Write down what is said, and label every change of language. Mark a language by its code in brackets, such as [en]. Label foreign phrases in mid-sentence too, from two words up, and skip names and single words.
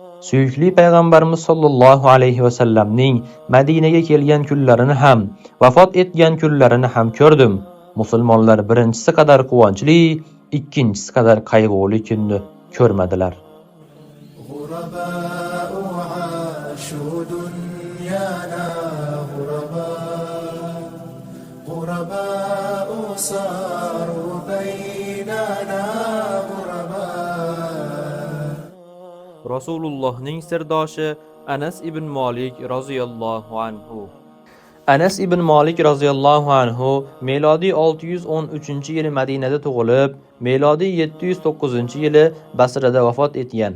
[uz] Suyukli payg'ambarimiz [ar] صلى الله عليه وسلم [uz] Madinaga kelgan kunlarini ham, vafot etgan kunlarini ham ko'rdim. Musulmonlar birinchisi qadar quvonchli, ikkinchisi qadar qayg'uli kunni ko'rmadilar. [ar] غرباء عاشوا دنيانا غرباء غرباء صاروا بيننا غرباء. [uz] Rasulullohning sirdoshi Anas ibn Malik [ar] رضي الله عنه. [uz] Anas ibn Malik [ar] رضي الله عنه [uz] melodiy 613-yili Madinada tug'ilib, melodiy 709-yili Basrada vafot etgan.